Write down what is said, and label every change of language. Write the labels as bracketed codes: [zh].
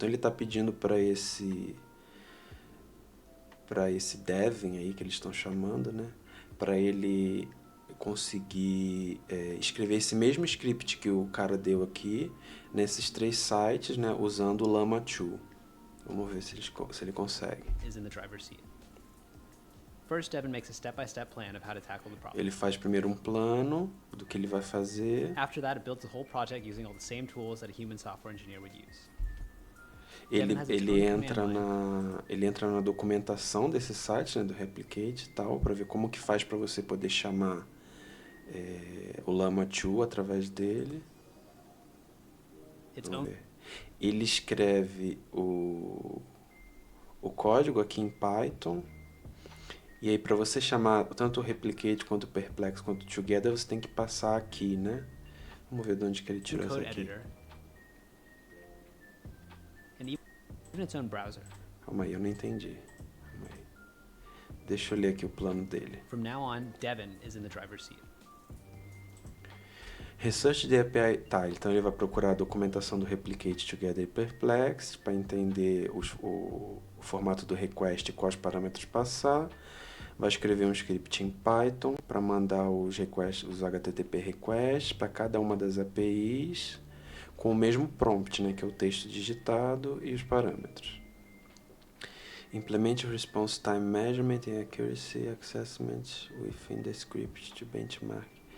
[pt] Então ele está pedindo para esse Devin aí que eles estão chamando, né? Para ele conseguir escrever esse mesmo script que o cara deu aqui nesses 3 sites, né? Usando o Llama 2. Vamos ver se ele consegue. [en] in the driver's seat. First, Devin makes a step-by-step plan of how to tackle the problem. [pt] Ele faz primeiro um plano do que ele vai fazer. [en] After that, it builds the whole project using all the same tools that a human software engineer would use. [pt] Ele entra na documentação desse site, né, do Replicate e tal, para ver como que faz para você poder chamar o Llama 2 através dele. Vamos ver. Ele escreve o código aqui em Python. E aí para você chamar tanto o Replicate quanto o Perplex quanto o Together, você tem que passar aqui, né? Vamos ver de onde que ele tirou isso aqui. [en] Editor. And even its own browser. [pt] Calma aí, eu não entendi. Calma aí. Deixa eu ler aqui o plano dele. [en] From now on, Devin is in the driver's seat. Research the API. [pt] Tá, então ele vai procurar a documentação do Replicate Together e Perplex para entender o formato do request e quais parâmetros passar. Vai escrever um script em Python para mandar os HTTP requests para cada uma das APIs com o mesmo prompt, né, que é o texto digitado e os parâmetros. [en] Implement response time measurement and accuracy assessment within the script to benchmark.